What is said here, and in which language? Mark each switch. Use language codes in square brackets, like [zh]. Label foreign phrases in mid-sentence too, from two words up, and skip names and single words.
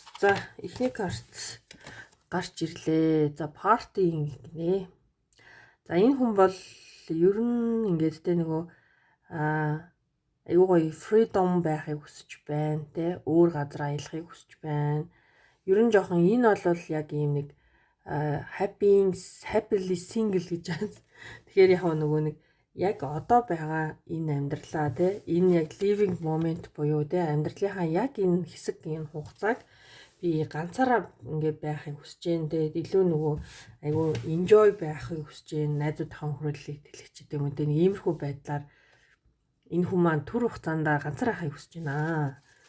[mn] За эхний карт гарч ирлээ. За party гинэ. За энэ хүн бол ер нь ингээд тэ нөгөө аюу гоё freedom байхыг хүсэж байна те. Өөр газар аялахыг хүсэж байна. Ер нь жоохон энэ бол яг ийм нэг [en] happily single [mn] гэж байна. Тэгэхээр яг нөгөө нэг яг одоо байгаа энэ амьдралаа те энэ яг [en] living moment [mn] буюу те амьдралынхаа яг энэ хэсэг энэ хугацааг би ганцаараа ингээд байхыг хүсэж байна. Тэгээд илүү нөгөө айгу enjoy байхыг хүсэж байна. Найзуудынхаа хүрээллийг тэлэх ч гэдэг юм. Тэгээд иймэрхүү байдлаар энэ хүн маань түр хугацаанд ганцаар байхыг хүсэж байна.